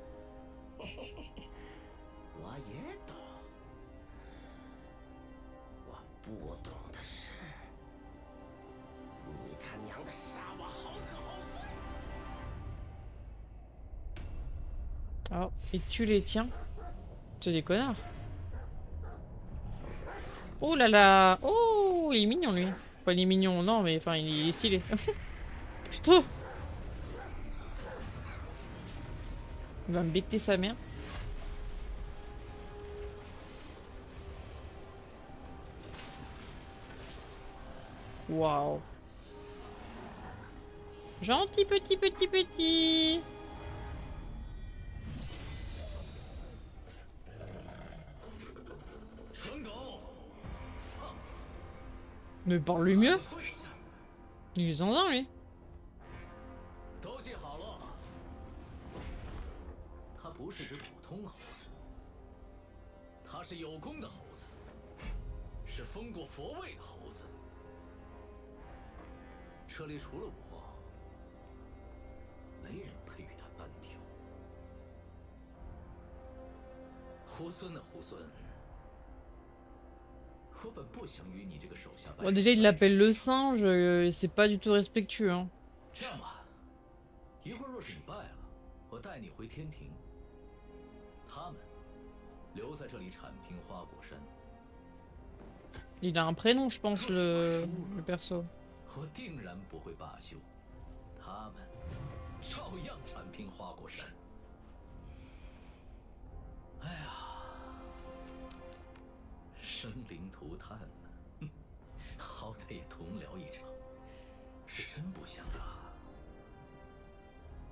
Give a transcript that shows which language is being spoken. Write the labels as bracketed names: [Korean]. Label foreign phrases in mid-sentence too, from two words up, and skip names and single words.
[Chinese] 我也懂，我不懂的是，你他娘的杀我好子好孙！ [French] Oh, et tu les tiens. C'est des connards. Oh là là. Oh, il est mignon lui. Enfin, il est mignon, non, mais enfin, il est stylé. Putain. Il va me becter sa mère. Waouh. Gentil petit petit petit. Mais parle-lui mieux. Il est zinzin lui. [Chinese] 都记好了，他不是只普通猴子，他是有功的猴子，是封过佛位的猴子。这里除了我，没人配与他单挑。猢狲的猢狲，我本不想与你这个手下。 [French] Bon, déjà, il l'appelle le singe. C'est pas du tout respectueux. Hein. [Chinese] 这样吧，一会儿若是你败了，我带你回天庭。他们留在这里铲平花果山。 [French] Il a un prénom, je pense, le perso. [Chinese] 我定然不会罢休，他们照样铲平花果山。哎呀，生灵涂炭呢，好歹也同僚一场，是真不想啊。